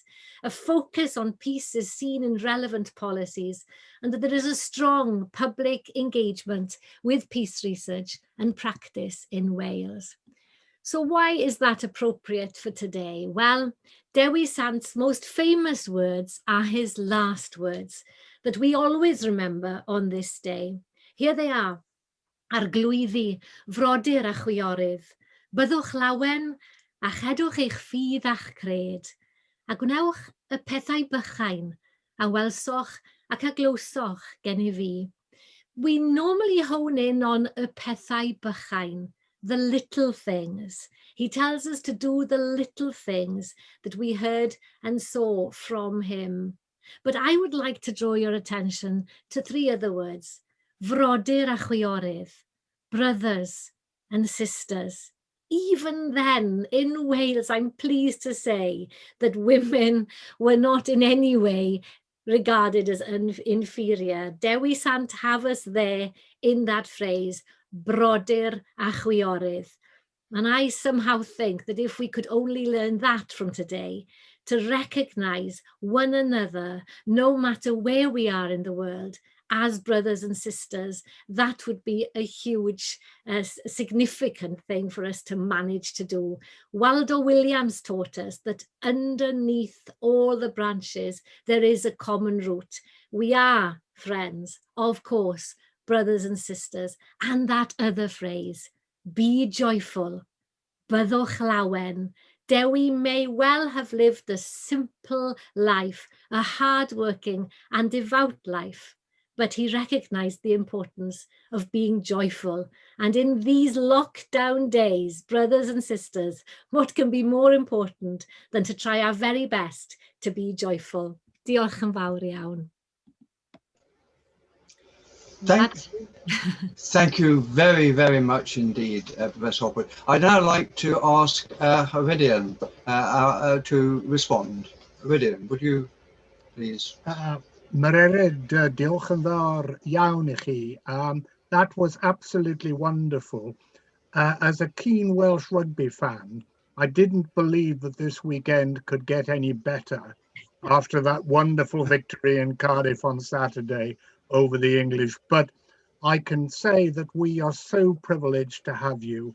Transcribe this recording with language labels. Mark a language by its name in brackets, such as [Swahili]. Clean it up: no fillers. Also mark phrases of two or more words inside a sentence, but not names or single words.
[English] A focus on peace is seen in relevant policies, and that there is a strong public engagement with peace research and practice in Wales. So why is that appropriate for today? Well, Dewi Sant's most famous words are his last words that we always remember on this day. Here they are. [Welsh] Arglwyddi, frodyr a chwiorydd, byddwch lawen a chedwch eich ffydd a'ch cred, a gwnewch y pethau bychain, a welsoch ac a glywsoch gen I fi. [English] We normally hone in on [Welsh] y pethau bychain, [English] the little things. He tells us to do the little things that we heard and saw from him. But I would like to draw your attention to 3 other words. [Welsh] Frodyr a chwiorydd, [English] brothers and sisters. Even then, in Wales, I'm pleased to say that women were not in any way regarded as inferior. Dewi Sant have us there in that phrase, [Welsh] brodyr a chwiorydd. [English] And I somehow think that if we could only learn that from today, to recognise one another, no matter where we are in the world, as brothers and sisters, that would be a huge, significant thing for us to manage to do. Waldo Williams taught us that underneath all the branches, there is a common root. We are friends, of course, brothers and sisters, and that other phrase, be joyful, [Welsh] byddwch lawen. [English] Dewi may well have lived a simple life, a hard-working and devout life, but he recognized the importance of being joyful. And in these lockdown days, brothers and sisters, what can be more important than to try our very best to be joyful? [Welsh] Diolch yn fawr iawn. [English] Thank you very, very much indeed, Professor Hopwood. I'd now like to ask Haridian to respond. Haridian, would you please? [Welsh] Mererid, diolch yn fawr iawn I chi. [English] That was absolutely wonderful. As a keen Welsh rugby fan, I didn't believe that this weekend could get any better after that wonderful victory in Cardiff on Saturday over the English. But I can say that we are so privileged to have you.